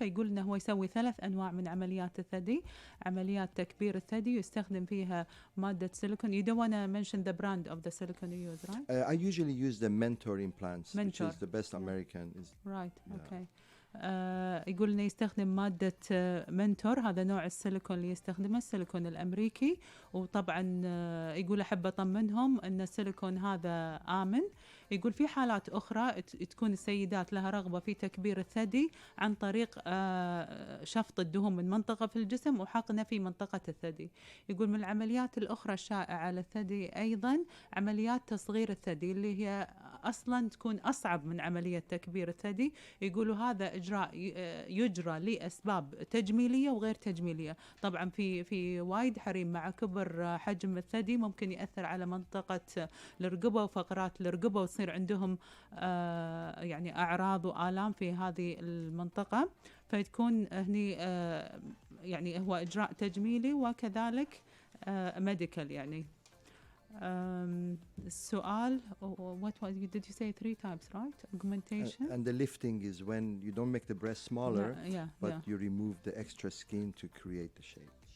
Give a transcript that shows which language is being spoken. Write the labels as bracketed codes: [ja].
[ar] فيقول إنه هو يسوي 3 أنواع من عمليات الثدي. عمليات تكبير الثدي يستخدم فيها مادة سيليكون. [en] You don't want to mention the brand of the silicone you use, right? I usually use the Mentor implants, which is the best American. Right, okay. [ar] يقول إنه يستخدم مادة منتور. هذا نوع السيليكون اللي يستخدمه السيليكون الأمريكي. وطبعا يقول أحب أطمنهم أن السيليكون هذا آمن. يقول في حالات أخرى تكون السيدات لها رغبة في تكبير الثدي عن طريق شفط الدهون من منطقة في الجسم وحقنة في منطقة الثدي. يقول من العمليات الأخرى الشائعة للثدي أيضا عمليات تصغير الثدي اللي هي أصلا تكون أصعب من عملية تكبير الثدي. يقولوا هذا إجراء يجرى لأسباب تجميلية وغير تجميلية. طبعا في وايد حريم مع كبر حجم الثدي ممكن يأثر على منطقة الرقبة وفقرات الرقبة وتصير عندهم يعني أعراض وآلام في هذه المنطقة، فتكون هني يعني هو إجراء تجميلي وكذلك ميديكال يعني. [en] السؤال did you say 3 times right? Augmentation And the lifting is when you don't make the breast smaller, but you remove the extra skin to create the shape.